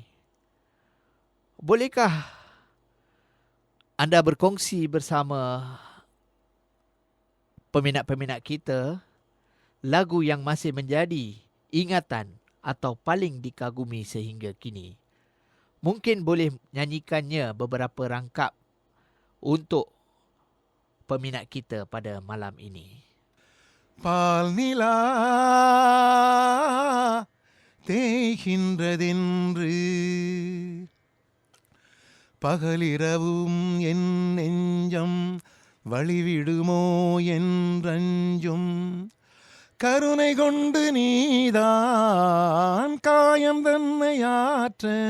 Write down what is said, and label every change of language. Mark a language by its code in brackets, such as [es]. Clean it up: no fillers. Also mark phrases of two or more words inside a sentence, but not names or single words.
[ms] Bolehkah anda berkongsi bersama peminat-peminat kita lagu yang masih menjadi ingatan atau paling dikagumi sehingga kini? Mungkin boleh nyanyikannya beberapa rangkap untuk peminat kita pada malam ini. [ta] பால்நிலா தேய்கின்றதென்று பகலிரவும் என் நெஞ்சம் வழிவிடுமோ என்றஞ்சும் கருணை கொண்டு நீதான் காயம் தன்னையாற்ற